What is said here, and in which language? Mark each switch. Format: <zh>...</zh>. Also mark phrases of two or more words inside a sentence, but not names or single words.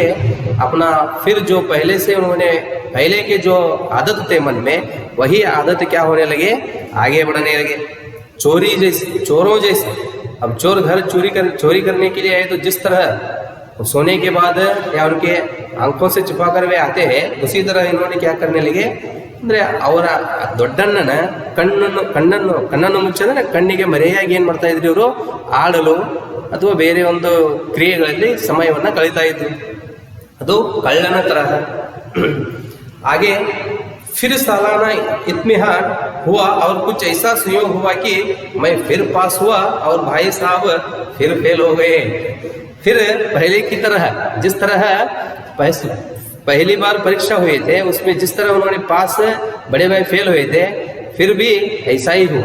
<hi>अपना फिर जो पहले से उन्होंने पहले के जो आदत थे मन में वही आदत क्या होने लगे? आगे बढ़ने लगे। चोरी जैसे, चोरों जैसे। अब चोर घर चोरी करने के लिए आए तो जिस तरह सोने के बाद या उनके आंखों से छुपाकर वे आते हैं उसी तरह इन्होंने क्या करने लगे</hi> <kn>ಅಂದ್ರೆ ಅವರ ದೊಡ್ಡಣ್ಣನ ಕಣ್ಣನ್ನು ಮುಚ್ಚಿದ್ರೆ ಕಣ್ಣಿಗೆ ಮರೆಯಾಗಿ ಏನು ಮಾಡ್ತಾ ಇದ್ರು ಇವರು? ಆಡಲು ಅಥವಾ ಬೇರೆ ಒಂದು ಕ್ರಿಯೆಗಳಲ್ಲಿ ಸಮಯವನ್ನು ಕಳೀತಾ ಇದ್ರು। ಅದು ಕಳ್ಳನ ತರಹ।</kn> <hi>आगे फिर सालाना इत्मीहान हुआ और कुछ ऐसा संयोग हुआ कि मैं फिर पास हुआ और भाई साहब फिर फेल हो गए। फिर पहले की तरह जिस तरह पहली बार परीक्षा हुए थे उसमें जिस तरह उन्होंने पास, बड़े भाई फेल हुए थे, फिर भी ऐसा ही हुआ।</hi>